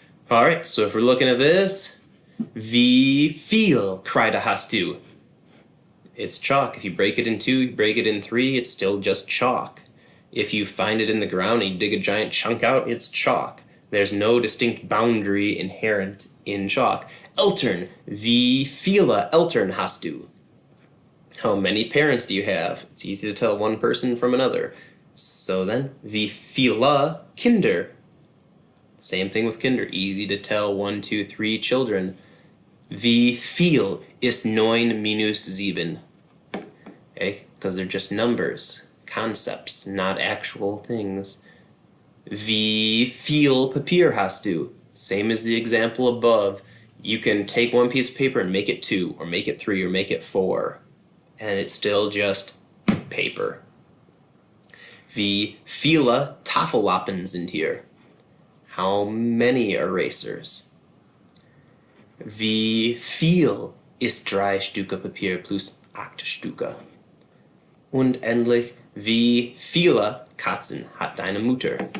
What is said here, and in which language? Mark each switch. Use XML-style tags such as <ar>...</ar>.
<en>Alright, so if we're looking at this,</en> <de>wie viel Kreide hast du?</de> <en>It's chalk. If you break it in 2, you break it in 3, it's still just chalk. If you find it in the ground and you dig a giant chunk out, it's chalk. There's no distinct boundary inherent in chalk.</en> <de>Eltern. Wie viele Eltern hast du?</de> <en>How many parents do you have? It's easy to tell one person from another. So then,</en> <de>wie viele Kinder?</de> <en>Same thing with Kinder. Easy to tell 1, 2, 3 children.</en> <de>Wie viel ist 9 minus 7?</de> <en>Okay, because they're just numbers, concepts, not actual things.</en> <de>Wie viel Papier hast du?</de> <en>Same as the example above. You can take 1 piece of paper and make it 2, or make it 3, or make it 4. And it's still just paper.</en> <de>Wie viele Tafellappen sind hier?</de> <en>How many erasers?</en> <de>Wie viel ist 3 Stücke Papier plus 8 Stücke? Und endlich, wie viele Katzen hat deine Mutter?</de>